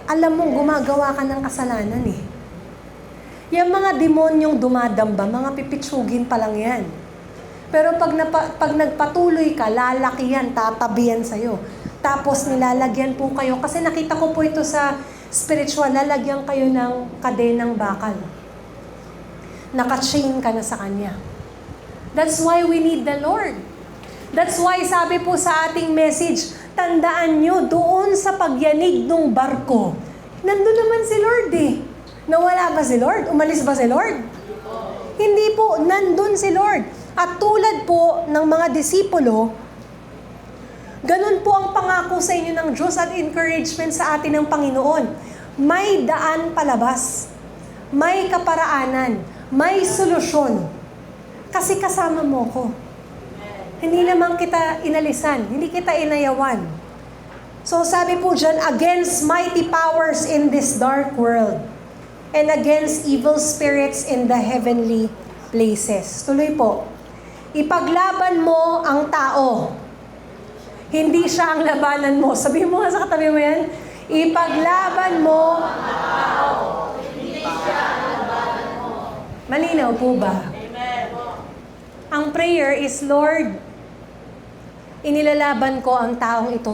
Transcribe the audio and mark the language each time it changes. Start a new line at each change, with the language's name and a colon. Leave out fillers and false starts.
Filipino: Alam mo gumagawa ka ng kasalanan eh. Yung mga demonyong dumadamba, mga pipitsugin pa lang yan. Pero pag nagpatuloy ka, lalaki yan, tatabi yan sa'yo. Tapos nilalagyan po kayo, kasi nakita ko po ito sa spiritual, lalagyan kayo ng kadenang bakal. Naka-chain ka na sa kanya.
English: That's why we need the Lord.
Filipino: That's why sabi po sa ating message, tandaan nyo, doon sa pagyanig ng barko, nandun naman si Lord eh. Nawala ba si Lord? Umalis ba si Lord? Hindi po, nandun si Lord. At tulad po ng mga disipulo, ganun po ang pangako sa inyo ng Diyos at encouragement sa atin ng Panginoon. May daan palabas, may kaparaanan, may solusyon. Kasi kasama mo ko. Hindi naman kita inalisan, hindi kita inayawan. So sabi po dyan,
English: against mighty powers in this dark world, and against evil spirits in the heavenly places.
Filipino: Tuloy po. Ipaglaban mo ang tao. Hindi siya ang labanan mo. Sabihin mo nga sa katabi mo yan. Ipaglaban mo ang tao. Hindi siya ang labanan mo. Malinaw po ba? Amen. Ang prayer is, Lord, inilalaban ko ang taong ito.